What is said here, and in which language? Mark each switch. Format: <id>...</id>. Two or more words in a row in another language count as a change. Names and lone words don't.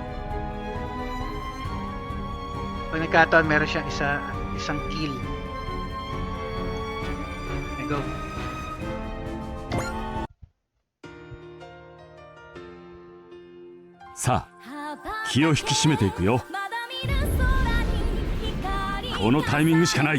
<tl>Pag nagkataon meron siyang isang kill.</tl> <en>Okay, go.</en> <tl>Sa,</tl> <ja>気を引き締めていくよ。このタイミングしかない。</ja>